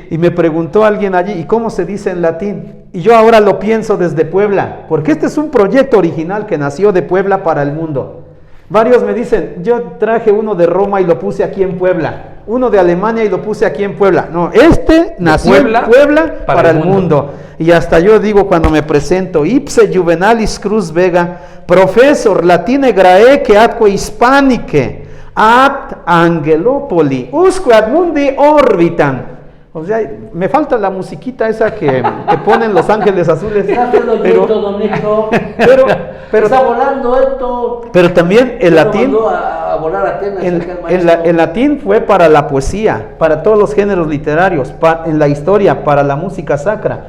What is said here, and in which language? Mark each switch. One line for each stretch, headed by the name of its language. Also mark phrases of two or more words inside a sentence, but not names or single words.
Spanish: Y me preguntó alguien allí, ¿y cómo se dice en latín? Y yo ahora lo pienso desde Puebla, porque este es un proyecto original que nació de Puebla para el mundo. Varios me dicen, yo traje uno de Roma y lo puse aquí en Puebla, uno de Alemania y lo puse aquí en Puebla. No, este nació en Puebla para el mundo. Y hasta yo digo cuando me presento,
Latin: ipse juvenalis cruz vega, profesor latine graece atque hispanique, ad Angelopoli, usque ad mundi orbitan.
Spanish: O sea, me falta la musiquita esa que ponen Los Ángeles Azules. Pero está volando esto. Pero también el latín, a volar a Atenas, el latín fue para la poesía, para todos los géneros literarios, en la historia, para la música sacra.